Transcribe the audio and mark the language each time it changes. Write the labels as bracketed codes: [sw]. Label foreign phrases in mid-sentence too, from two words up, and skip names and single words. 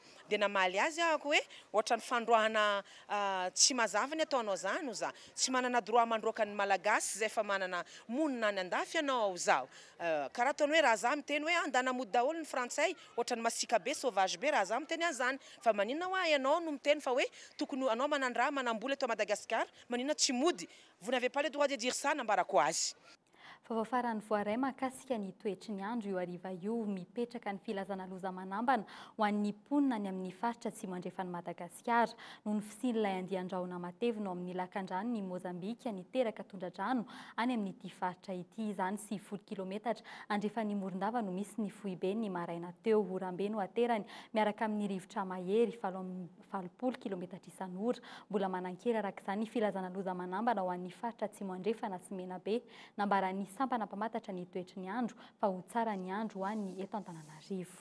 [mg] dia namaly azy ahako hoe ohatra ny fandroahana tsy mazava ny ataonao zany za tsy manana droit mandroaka ny malagasy zay fa manana monina any andafy ianao zao karaha ataony hoe raha za miteny hoe andanamody daholo ny frantsay ohatra ny masika be sauvage be raha za miteny an'izany fa maninona hoa ianao no miteny fa hoe tokony anao manandraha manambola eto Madagasikara maninona tsy mody [fr] vous n'avez pas le droit de dire ça [mg] nambarako azy. Fahafarany voaray mahakasika ny toetry ny andro io hariva io mipetraka ny filazana loza manambana ho an'ny mponina ny amin'ny faritra atsimo andrefan'ny Madagasikara noho ny fisian'ilay andian-drahona matevo no amin'ny lakan-drano ny Mozambika niteraka tondra-drano any amin'ity faritra ity izany 90 kilometatra andrefan'ny Morondava no misy ny foibe ny maraina teo orambe no aterany miaraka amin'ny rivotra mahery 70 kilometatra isan'ora mbola manan-kera araka izany ny filazana loza manambana ho an'ny faritra atsimo andrefana sy Menabe nambarany sampana mpamatatra ny toetry ny andro fa ho tsara ny andro ho an'ny eto Antananarivo.